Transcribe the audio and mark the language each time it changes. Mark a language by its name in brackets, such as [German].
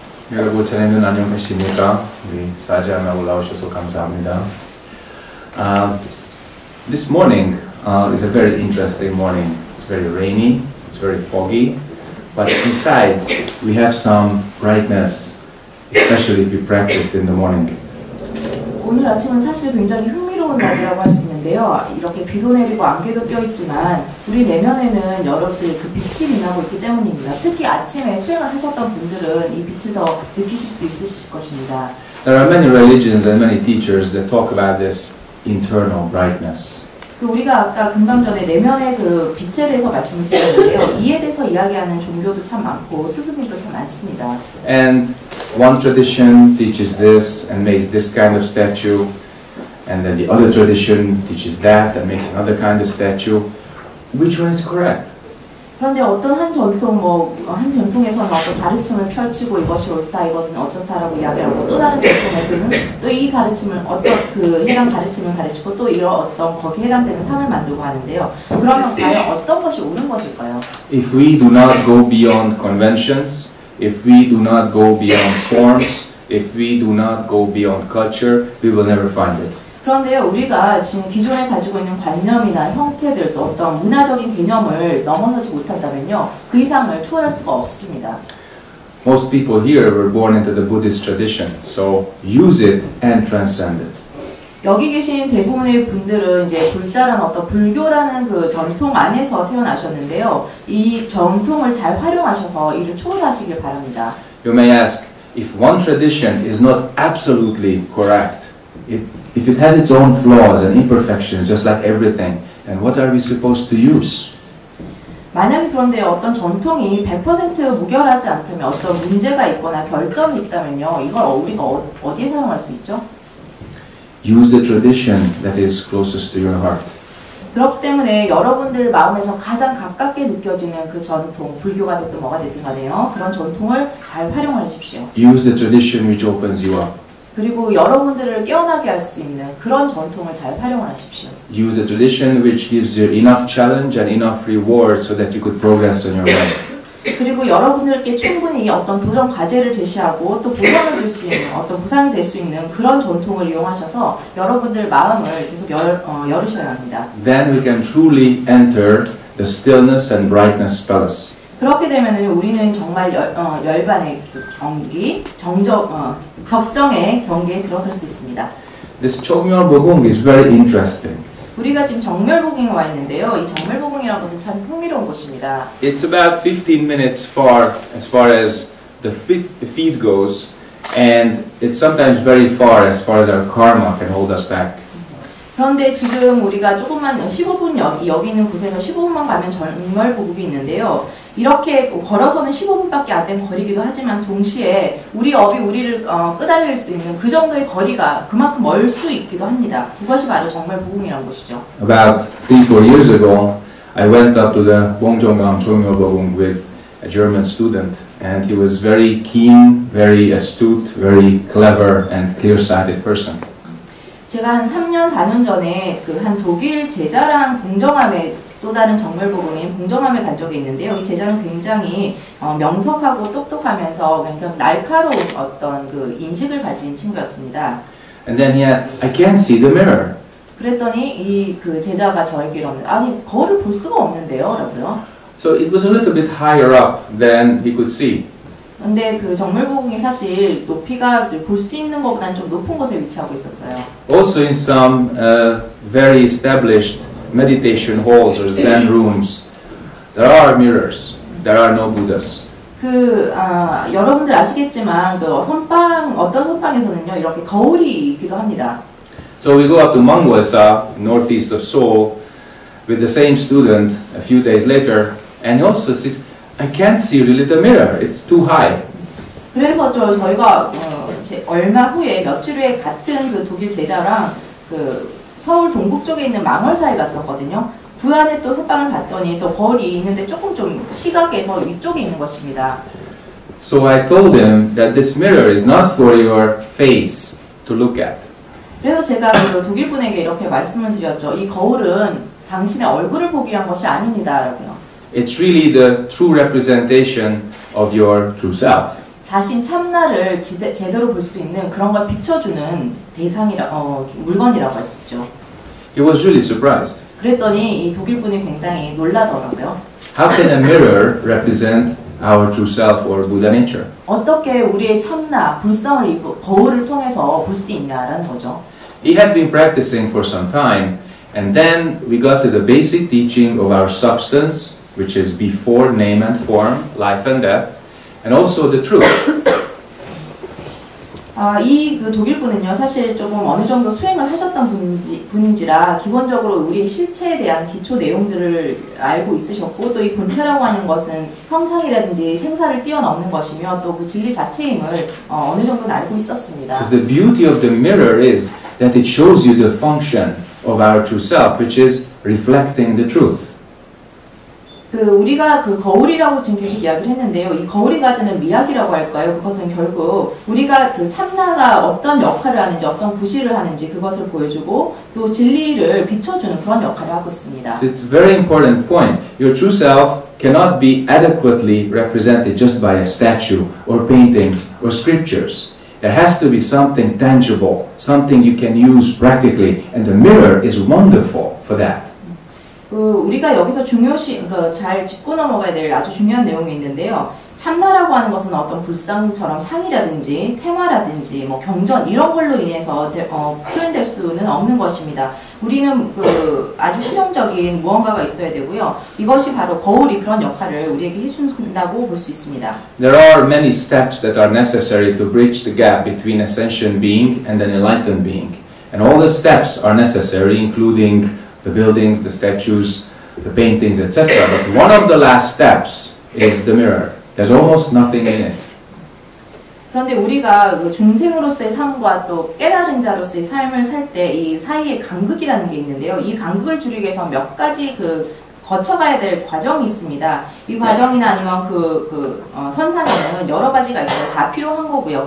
[Korean] 여러분 자네는 안녕하십니까? 우리 사자나 올라오셔서 감사합니다. [English] This morning is a very interesting morning. It's very rainy, it's very foggy, but inside we have some brightness, especially if you practiced in the morning. [Korean] 오늘 아침은 사실 굉장히 흥미로운 날이라고 할 수 있는데요. 이렇게 비도 내리고 안개도 껴있지만 우리 내면에는 여러분들 그 빛이 빛나고 있기 때문입니다. 특히 아침에 수행을 하셨던 분들은 이 빛을 더 느끼실 수 있으실 것입니다. [English] There are many religions and many teachers that talk about this internal brightness. [Korean] 우리가 아까 금방 전에 내면의 그 빛에 대해서 말씀을 드렸는데요. 이에 대해서 이야기하는 종교도 참 많고 스승님도 참 많습니다. [English] And one tradition teaches this and makes this kind of statue, and then the other tradition teaches that and makes another kind of statue. Which one is correct? [Korean] 그런데 어떤 한 전통에서는 어떤 가르침을 펼치고 이것이 옳다, 이것은 어쩌다라고 이야기하고 또 다른 전통에서는 또 이 가르침을 어떤 그 해당 가르침을 가르치고 또 이런 어떤 거기에 해당되는 삶을 만들고 하는데요. 그러면 과연 어떤 것이 옳은 것일까요? [English] If we do not go beyond conventions, if we do not go beyond forms, if we do not go beyond culture, we will never find it. [Korean] 그런데요, 우리가 지금 기존에 가지고 있는 관념이나 형태들도 어떤 문화적인 개념을 넘어서지 못한다면요, 그 이상을 초월할 수가 없습니다. [English] Most people here were born into the Buddhist tradition, so use it and transcend it. [Korean] 여기 계신 대부분의 분들은 이제 불자라는 어떤 불교라는 그 전통 안에서 태어나셨는데요, 이 전통을 잘 활용하셔서 이를 초월하시길 바랍니다. [English] You may ask, if one tradition is not absolutely correct, if it has its own flaws and imperfections, just like everything, then what are we supposed to use? [Korean] 만약에 그런데 어떤 전통이 100% 무결하지 않다면 어떤 문제가 있거나 결점이 있다면요, 이걸 우리가 어디에 사용할 수 있죠? [English] Use the tradition that is closest to your heart. [Korean] 그렇기 때문에 여러분들 마음에서 가장 가깝게 느껴지는 그 전통, 불교가 됐든 뭐가 됐든 간에요, 그런 전통을 잘 활용하십시오. [English] Use the tradition which opens you up. [Korean] 그리고 여러분들을 깨어나게 할 수 있는 그런 전통을 잘 활용하십시오. [English] Use the tradition which gives you enough challenge and enough reward so that you could progress on your way. [Korean] 그리고 여러분들께 충분히 어떤 도전 과제를 제시하고 또 보상을 줄 수 있는 어떤 보상이 될 수 있는 그런 전통을 이용하셔서 여러분들 마음을 계속 열으셔야 합니다. [English] Then we can truly enter the stillness and brightness palace. [Korean] 그렇게 되면은 우리는 정말 열반의 경기, 적정의 경기에 들어설 수 있습니다. [English] This Chogmyeol-Bogung is very interesting. [Korean] 우리가 지금 정멸보궁에 와 있는데요. 이 정멸보궁이라는 것은 참 흥미로운 곳입니다. [English] It's about 15 minutes far as the feet goes, and it's sometimes very far as our karma can hold us back. [Korean] 그런데 지금 우리가 조금만 15분 여기 있는 곳에서 15분만 가면 정멸보궁이 있는데요. 이렇게 걸어서는 15분밖에 안 된 거리기도 하지만 동시에 우리 업이 우리를 끄달릴 수 있는 그 정도의 거리가 그만큼 멀 수 있기도 합니다. 그것이 바로 정멸보궁이라는 곳이죠. [English] About 3-4 years ago, I went up to the Wongjonggang Chogmyeol-Bogung with a German student, and he was very keen, very astute, very clever, and clear-sighted person. [Korean] 제가 한 3년, 4년 전에 그 한 독일 제자랑 공정함에 또 다른 정멸보궁인 공정함에 간 적이 있는데요. 이 제자는 굉장히 명석하고 똑똑하면서 굉장히 날카로운 어떤 그 인식을 가진 친구였습니다. [English] And then he asked, I can't see the mirror. [Korean] 그랬더니 이 그 제자가 저에게 아니 거울을 볼 수가 없는데요, 라고요. [English] So it was a little bit higher up than he could see. [Korean] 근데 그 정멸보궁이 사실 높이가 볼 수 있는 것보다는 좀 높은 곳에 위치하고 있었어요. [English] Also in some very established meditation halls or Zen rooms, there are mirrors. There are no Buddhas. [Korean] 여러분들 아시겠지만 어떤 선방에서는요 이렇게 거울이 있기도 합니다. [English] So we go up to Mangwasa, northeast of Seoul, with the same student a few days later, and he also says, I can't see really the mirror. It's too high. [Korean] 그래서 저희가 얼마 후에 며칠 후에 같은 그 독일 제자랑 그 서울 동북 쪽에 있는 망월사에 갔었거든요. 그 안에 또 햇방을 봤더니 또 거울이 있는데 조금 좀 시각에서 위쪽에 있는 것입니다. [English] So I told him that this mirror is not for your face to look at. [Korean] 그래서 제가 그 독일 분에게 이렇게 말씀을 드렸죠. 이 거울은 당신의 얼굴을 보기 위한 것이 아닙니다라고요. [English] It's really the true representation of your true self. [Korean] 자신 참나를 제대로 볼 수 있는 그런 걸 비춰주는 물건이라고 할 수 있죠. [English] He was really surprised. [Korean] 그랬더니 이 독일 분이 굉장히 놀라더라고요. [English] How can a mirror represent our true self or Buddha nature? [Korean] 어떻게 우리의 참나, 불성을 거울을 통해서 볼 수 있냐라는 거죠. [English] He had been practicing for some time, and then we got to the basic teaching of our substance, which is before name and form, life and death, and also the truth. [Korean] 이 독일 분은요, 사실 조금 어느 정도 수행을 하셨던 분인지라 기본적으로 우리의 실체에 대한 기초 내용들을 알고 있으셨고, 또 이 본체라고 하는 것은 형상이라든지 생사를 뛰어넘는 것이며 또 그 진리 자체임을 어느 정도는 알고 있었습니다. [English] Because the beauty of the mirror is that it shows you the function of our true self, which is reflecting the truth. [Korean] 우리가 그 거울이라고 지금 계속 이야기를 했는데요. 이 거울이 가지는 미학이라고 할까요? 그것은 결국 우리가 그 참나가 어떤 역할을 하는지, 어떤 부실을 하는지 그것을 보여주고 또 진리를 비춰주는 그런 역할을 하고 있습니다. [English] So it's a very important point. Your true self cannot be adequately represented just by a statue or paintings or scriptures. There has to be something tangible, something you can use practically, and the mirror is wonderful for that. [Korean] 우리가 여기서 잘 짚고 넘어가야 될 아주 중요한 내용이 있는데요. 참나라고 하는 것은 어떤 불상처럼 상이라든지 태화라든지 뭐 경전 이런 걸로 인해서 표현될 수는 없는 것입니다. 우리는 아주 실용적인 무언가가 있어야 되고요. 이것이 바로 거울이 그런 역할을 우리에게 해준다고 볼 수 있습니다. [English] There are many steps that are necessary to bridge the gap between a sentient being and an enlightened being. And all the steps are necessary, including the buildings, the statues, the paintings, etc. But one of the last steps is the mirror. There's almost nothing in it. [Korean] 그런데 우리가 중생으로서의 삶과 또 깨달은 자로서의 삶을 살 때 이 사이에 간극이라는 게 있는데요. 이 간극을 줄이기 위해서 몇 가지 거쳐가야 될 과정이 있습니다. 이 과정이나 아니면 선상에는 여러 가지가 있어요. 다 필요한 거고요.